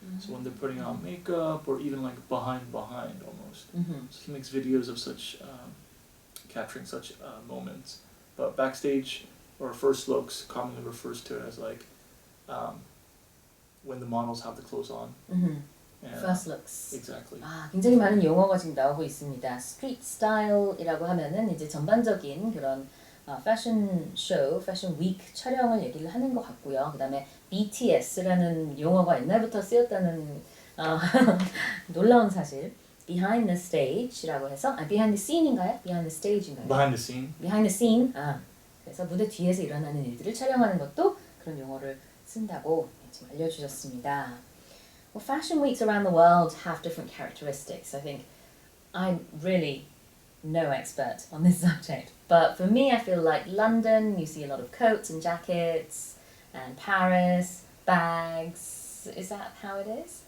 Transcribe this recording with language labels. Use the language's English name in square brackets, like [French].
[English] So when they're putting on makeup or even like behind almost. So he makes videos of such, capturing such moments. But backstage or first looks commonly refers to it as like when the models have the clothes on. And, First looks. Exactly. [Korean] 굉장히 많은 용어가 지금 나오고 있습니다. 스트리트 스타일이라고 하면은 이제 전반적인 그런 패션 쇼, 패션 위크 촬영을 얘기를 하는 것 같고요. 그다음에 BTS라는 용어가 옛날부터 쓰였다는 놀라운 사실. Behind the stage라고 해서 behind the scene인가요? Behind the stage인가요? [English] Behind the scene. Behind the scene. [Korean] 그래서 무대 뒤에서 일어나는 일들을 촬영하는 것도 그런 용어를 쓴다고 지금 알려주셨습니다. [English] Well, fashion weeks around the world have different characteristics. I think I'm really no expert on this subject, but for me, I feel like London, you see a lot of coats and jackets, and Paris, bags. Is that how it is?